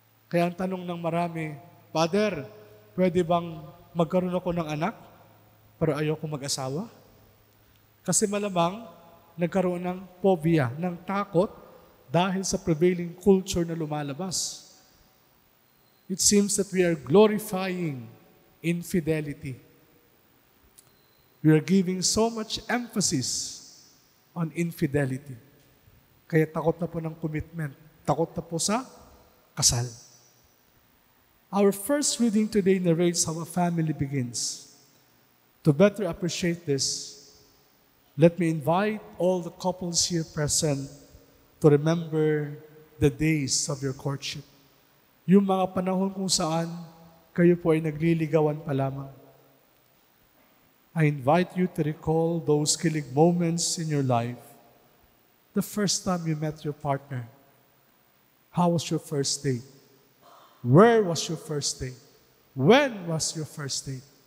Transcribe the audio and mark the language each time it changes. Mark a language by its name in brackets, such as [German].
[Filipino] Kaya ang tanong ng marami, Father, pwede bang magkaroon ako ng anak, pero ayoko mag-asawa? Kasi malamang, nagkaroon ng phobia, ng takot, dahil sa [English] prevailing culture [Filipino] na lumalabas. [English] It seems that we are glorifying infidelity. We are giving so much emphasis on infidelity. [Filipino] Kaya takot na po ng commitment. Takot na po sa kasal. [English] Our first reading today narrates how a family begins. To better appreciate this, let me invite all the couples here present to remember the days of your courtship. [Filipino] Yung mga panahon kung saan kayo po ay nagliligawan pa lamang. [English] I invite you to recall those kilig moments in your life. The first time you met your partner. How was your first date? Where was your first date? When was your first date?